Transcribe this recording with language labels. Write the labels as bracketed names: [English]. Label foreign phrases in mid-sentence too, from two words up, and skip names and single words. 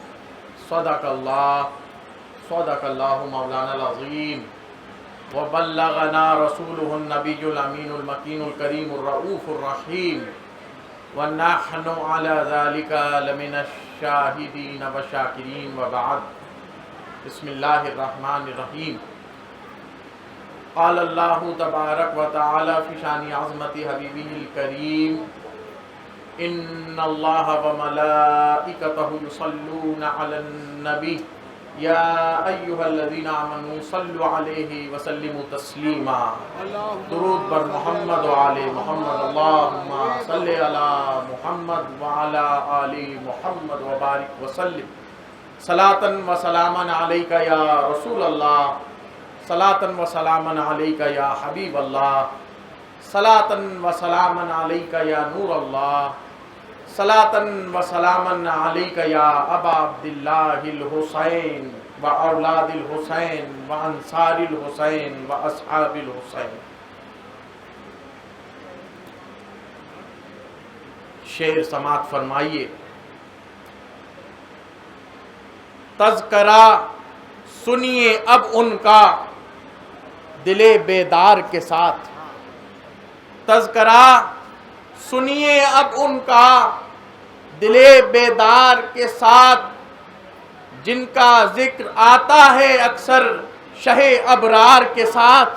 [Arabic] صدق اللہ مولانا العظیم، وبلغنا رسوله النبی الامین المکین الکریم الرؤوف الرحیم، ونحن على ذلك لمن الشاہدین والشاکرین، وبعد۔ بسم اللہ الرحمن الرحیم۔ قال اللہ تبارک و تعالی فی شان عظمت حبیبہ الکریم ان اللہ و ملائکتہ یصلون علی النبی یا ایہا الذین آمنوا صلوا علیہ وسلموا تسلیما. [Persian] درود بر محمد و آل محمد. [Arabic] اللہم صلی علی محمد و علی آل محمد و بارک وسلم. صلاۃ و سلاما علیک یا رسول اللہ. صلاۃ و سلاما علیک یا حبیب اللہ. صلاۃ و سلاما علیک یا نور اللہ. صلاۃ و سلاما علیک یا ابا عبداللہ الحسین و اولاد الحسین و انصار الحسین و اصحاب الحسین. [Urdu] شعر سماعت فرمائیے. تذکرہ سنیے اب ان کا دل بیدار کے ساتھ. تذکرہ سنیے اب ان کا دل بیدار کے ساتھ جن کا ذکر آتا ہے اکثر شہ ابرار کے ساتھ.